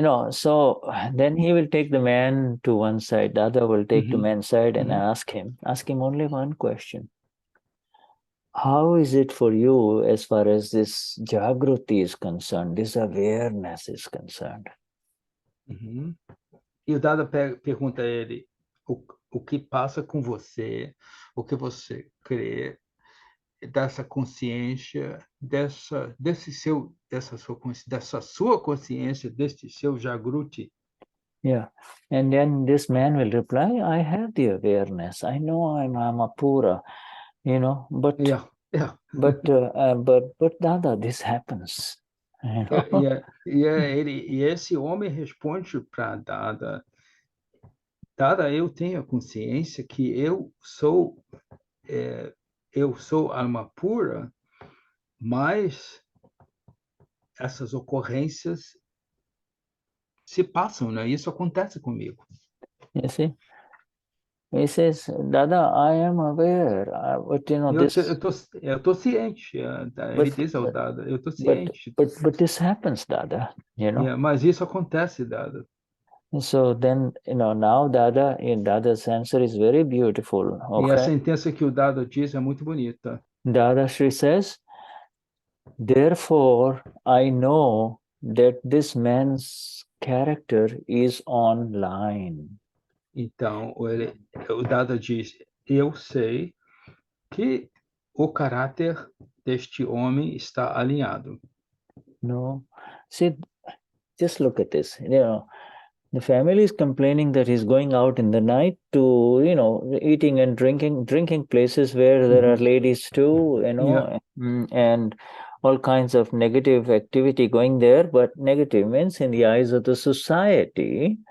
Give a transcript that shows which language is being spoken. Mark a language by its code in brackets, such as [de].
[en] So then he will take the man to one side, the other will take the man's side and ask him only one question. How is it for you as far as this Jagruti is concerned, this awareness is concerned? [pt] E o Dada pergunta a ele, o que passa com você, o que você crê, dessa consciência, dessa sua consciência, deste seu Jagruti. [en] Yeah, and then this man will reply, I have the awareness. I know I'm Amapura, but but Dada, this happens. [pt] E esse homem responde para Dada, Dada, eu tenho a consciência que eu sou alma pura, mas essas ocorrências se passam, né? Isso acontece comigo. [en] You see? He says, Dada, I am aware, but [pt] eu tô ciente. Ele diz ao Dada, eu tô ciente. [en] But this happens, Dada, [pt] Mas isso acontece, Dada. [en] So then, now Dada's answer is very beautiful. Okay? [pt] E a sentença que o Dada diz é muito bonita. [en] Dadashri says, therefore, I know that this man's character is online. [pt] Então, o Dada diz, eu sei que o caráter deste homem está alinhado. [en] No, see, just look at this. The family is complaining that he's going out in the night to, eating and drinking places where there are ladies too, and all kinds of negative activity going there. But negative means in the eyes of the society.